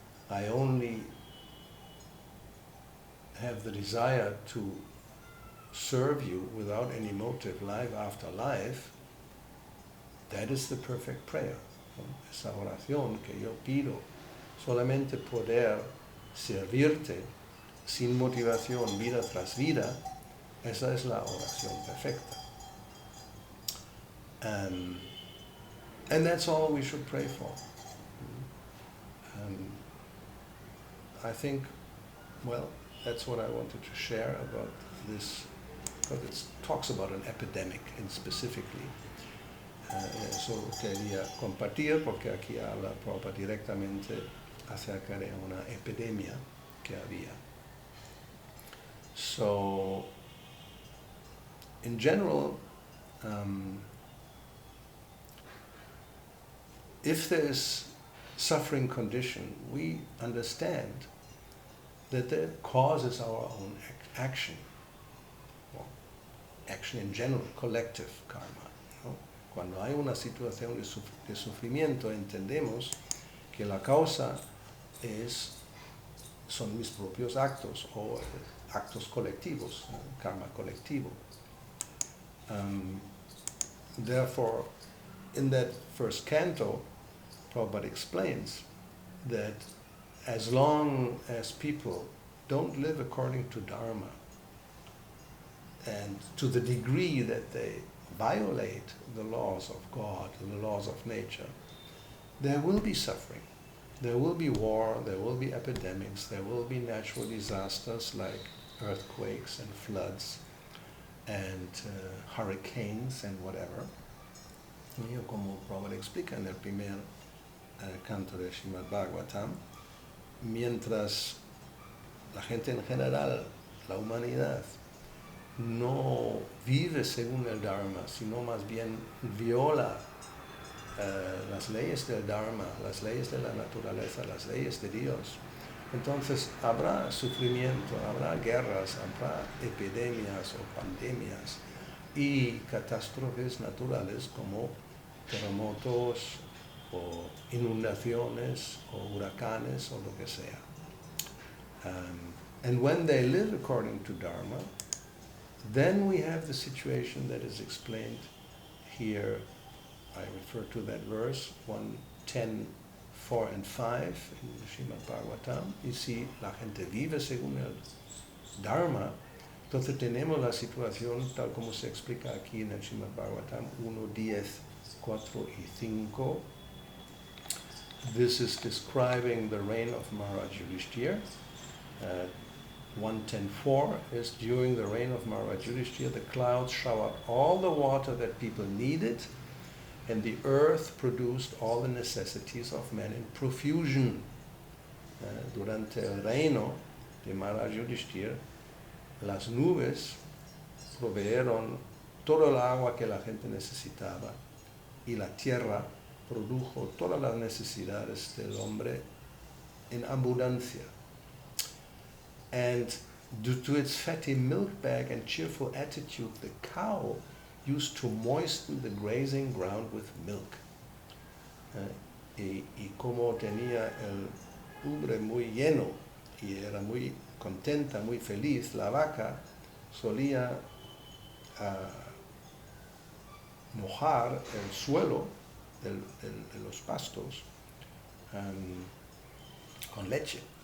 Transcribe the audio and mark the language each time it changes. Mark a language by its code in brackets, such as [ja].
[en] I only have the desire to serve you without any motive, life after life. That is the perfect prayer. [es] Esa oración que yo pido, solamente poder servirte sin motivación, vida tras vida, esa es la oración perfecta. [en] And that's all we should pray for. I think, well, that's what I wanted to share about this, because it talks about an epidemic in specifically. [es] Eso quería compartir porque aquí habla Prabhupada directamente acerca de una epidemia que había. [en] So, in general, if there is suffering condition, we understand that the cause is our own action. Well, action in general, collective karma. [es] ¿No? Cuando hay una situación de sufrimiento, entendemos que la causa son mis propios actos o actos colectivos, karma colectivo. [en] Therefore, in that first canto, Prabhupada explains that as long as people don't live according to Dharma, and to the degree that they violate the laws of God and the laws of nature, there will be suffering. There will be war, there will be epidemics, there will be natural disasters like earthquakes and floods and hurricanes and whatever. [es] Y como Prabhupada explica en el primer canto de Srimad Bhagavatam, mientras la gente en general, la humanidad, no vive según el Dharma, sino más bien viola las leyes del Dharma, las leyes de la naturaleza, las leyes de Dios, entonces habrá sufrimiento, habrá guerras, habrá epidemias o pandemias y catástrofes naturales como terremotos o inundaciones o huracanes o lo que sea. [en] And when they live according to Dharma, then we have the situation that is explained here. I refer to that verse, 110, 4 and 5 in Srimad Bhagavatam. [es] Y si la gente vive según el Dharma, entonces tenemos la situación tal como se explica aquí en el Srimad Bhagavatam 1, 10, 4 y 5. [en] This is describing the reign of Maharaj Yudhishthira. 110.4 is during the reign of Maharaj Yudhishthira, the clouds showered all the water that people needed, and the earth produced all the necessities of men in profusion. [es] Durante el reino de Maharaj Yudhishthira, las nubes proveyeron todo el agua que la gente necesitaba y la tierra produjo todas las necesidades del hombre en abundancia. [en] And due to its fatty milk bag and cheerful attitude, the cow used to moisten the grazing ground with milk. [es] Y como tenía el ubre muy lleno y era muy contenta, muy feliz, la vaca solía mojar el suelo de los pastos con leche.